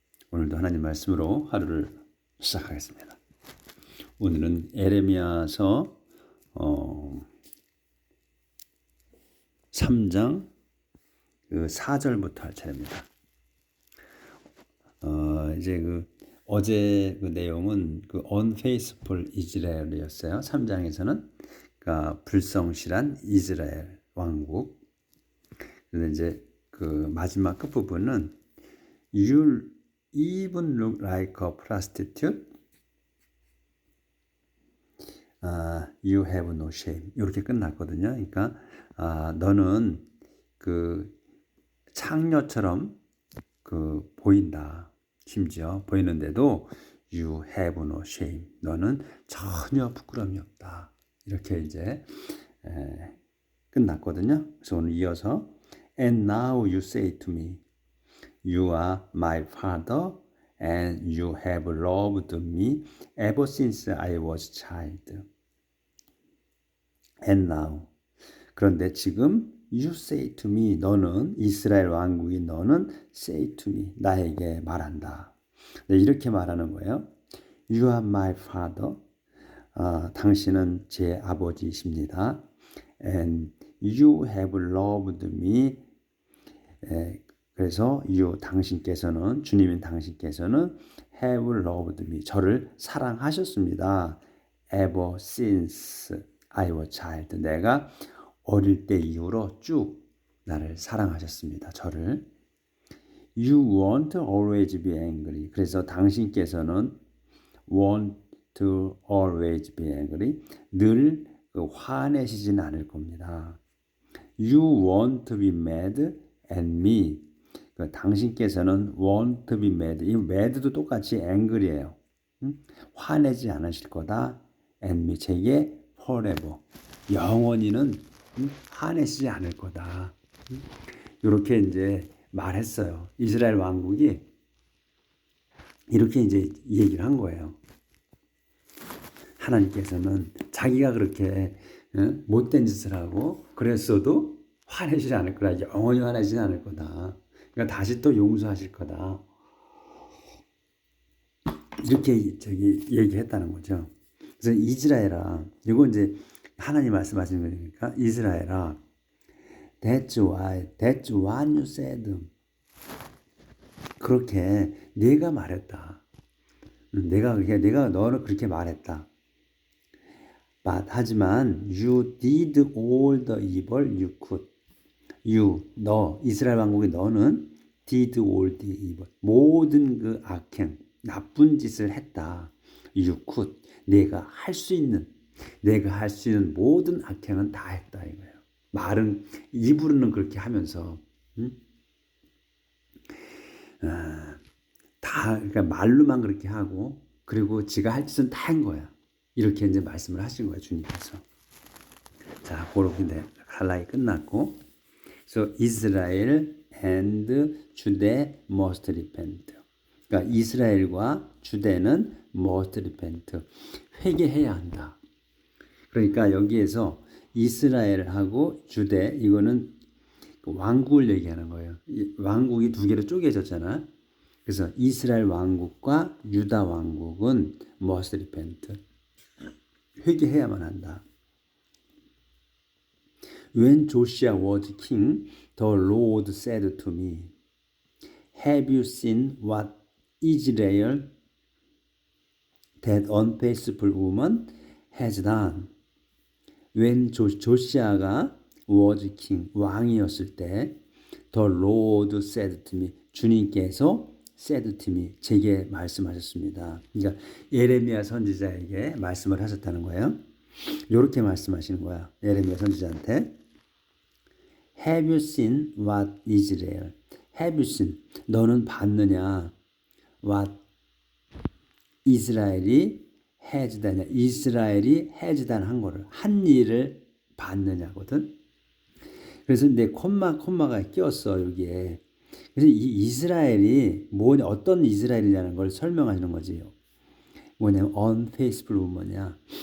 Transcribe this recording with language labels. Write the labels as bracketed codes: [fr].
[ko] 오늘도 하나님 말씀으로 하루를 시작하겠습니다. 오늘은 에레미야서 3장 4절부터 할 차례입니다. 이제 어제 내용은 [en] unfaithful Israel [ko] 이었어요. 3장에서는 그러니까 불성실한 이스라엘 왕국. 그런데 이제 마지막 끝 부분은 [en] You even look like a prostitute. You have no shame. [ko] 이렇게 끝났거든요. 그러니까 너는 창녀처럼 보인다. 심지어 보이는데도 [en] You have no shame. [ko] 너는 전혀 부끄러움이 없다. 이렇게 이제 끝났거든요. [en] 그래서 오늘 이어서 And now you say to me, You are my father, and you have loved me ever since I was child. And now. [ko] 그런데 지금 [en] You say to me, [ko] 너는 이스라엘 왕국이 너는 [en] say to me, [ko] 나에게 말한다. 네, 이렇게 말하는 거예요. [en] You are my father. [ko] 당신은 제 아버지이십니다. [en] And you have loved me. [ko] 그래서 당신께서는 주님인 당신께서는 [en] have loved me. [ko] 저를 사랑하셨습니다. [en] Ever since I was child. [ko] 내가 어릴 때 이후로 쭉 나를 사랑하셨습니다. 저를. [en] You won't always be angry. [ko] 그래서 당신께서는 [en] won't always be angry. [ko] 늘 화내시진 않을 겁니다. [en] You won't be mad at me. [ko] 당신께서는 [en] won't be mad. [ko] 이 mad도 똑같이 angry예요. 화내지 않으실 거다. [en] at me. [ko] 제게 forever. 영원히는 화내시지 않을 거다. 이렇게 이제 말했어요. 이스라엘 왕국이 이렇게 이제 얘기를 한 거예요. 하나님께서는 자기가 그렇게 못된 짓을 하고 그랬어도 화내시지 않을 거다. 영원히 화내시지 않을 거다. 그러니까 다시 또 용서하실 거다. 이렇게 얘기했다는 거죠. 그래서 이스라엘아, 이거 이제 하나님 말씀하시는 거니까 이스라엘아, [en] That's what you said. [ko] 그렇게 내가 말했다. 내가 너는 그렇게 말했다. [en] But [ko] 하지만 [en] you did all the evil you could. [ko] 너 이스라엘 왕국의 너는 [en] did all the evil. [ko] 모든 악행, 나쁜 짓을 했다. [en] You could. [ko] 내가 할 수 있는 모든 악행은 다 했다 이거예요. 말은 입으로는 그렇게 하면서 다 그러니까 말로만 그렇게 하고 그리고 지가 할 짓은 다 한 거야. 이렇게 이제 말씀을 하신 거예요, 주님께서. 자, 그렇게 할라이 끝났고, 그래서 이스라엘 and 주대 must repent. 그러니까 이스라엘과 주대는 must repent. 회개해야 한다. 그러니까 여기에서 이스라엘하고 주대 이거는 왕국을 얘기하는 거예요. 왕국이 두 개로 쪼개졌잖아. 그래서 이스라엘 왕국과 유다 왕국은 must repent. 회개해야만 한다. [en] When Josiah was king, the Lord said to me, Have you seen what Israel, that unfaithful woman, has done? When 조시아가 was king, [ko] 왕이었을 때 [en] The Lord said to me, [ko] 주님께서 [en] said to me, [ko] 제게 말씀하셨습니다. 그러니까 예레미야 선지자에게 말씀을 하셨다는 거예요. 이렇게 말씀하시는 거야. 예레미야 선지자한테 [en] Have you seen what Israel? Have you seen? [ko] 너는 봤느냐? [en] What 이스라엘이 has done? [ko] 이스라엘이 [en] has done [ko] 한 거를 한 일을 봤느냐거든. 그래서 내 콤마가 끼었어 여기에. 그래서 이 이스라엘이 어떤 이스라엘이냐는 걸 설명하시는 거지. 뭐냐면 [en] unfaithful woman [ko] 이야.